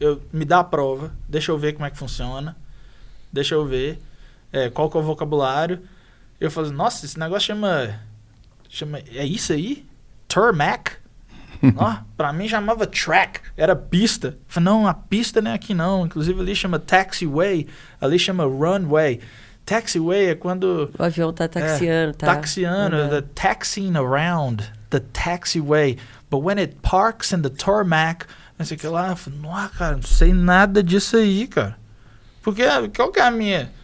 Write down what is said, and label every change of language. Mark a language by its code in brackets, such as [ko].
[pt] Me dá a prova, deixa eu ver como é que funciona. Deixa eu ver qual que é o vocabulário. Eu falo, nossa, esse negócio chama é isso aí? Tarmac? Pra mim chamava track, era pista. Eu falei, não, a pista não é aqui não. Inclusive ali chama taxiway, ali chama runway. Taxiway é quando... O avião tá taxiando, tá? Taxiando, [en] the taxiing around, the taxiway. But when it parks in the tarmac, [pt] não sei o que lá, eu falei, nossa, cara, não sei nada disso aí, cara. Porque, qual que é a minha?